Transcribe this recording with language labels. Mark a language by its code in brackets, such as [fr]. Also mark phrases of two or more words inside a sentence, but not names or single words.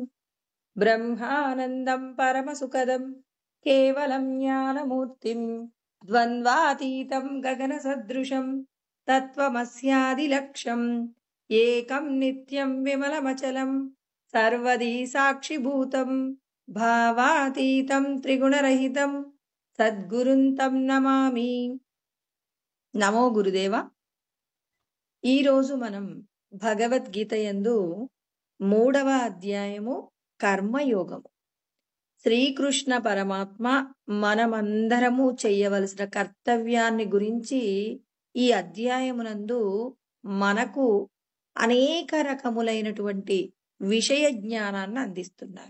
[sa] ब्रह्मानन्दं परमसुखदं केवलं ज्ञानमूर्तिं द्वन्द्वातीतं गगनसदृशं तत्त्वमस्यादिलक्ष्यम् एकं नित्यं विमलमचलं सर्वदी साक्षिभूतं भावातीतं त्रिगुणरहितं సద్గురుం తం నమామి. నమో గురుదేవ. [te] ఈరోజు మనం భగవద్గీత యందు 3వ అధ్యాయము కర్మయోగము. శ్రీకృష్ణ పరమాత్మ మనమందరము చేయవలసిన కర్తవ్యాన్ని గురించి ఈ అధ్యాయమునందు మనకు అనేక రకములైనటువంటి విషయ జ్ఞానాన్ని అందిస్తున్నారు.